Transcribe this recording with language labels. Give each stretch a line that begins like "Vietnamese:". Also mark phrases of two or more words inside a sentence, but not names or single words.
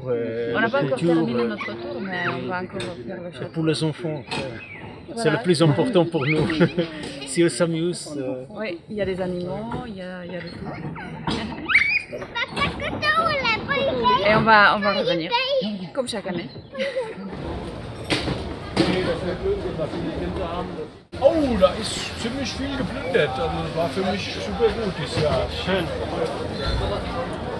French: on n'a pas encore terminé notre tour, mais on va encore faire le château. Pour les enfants, Voilà. c'est le plus important pour nous. Si on s'amuse. Oui, il y a des animaux, il y a de tout. Et on va revenir, comme chaque année.
German: Oh, da ist ziemlich viel geplündert. Also das war für mich super gut dieses Jahr. Schön.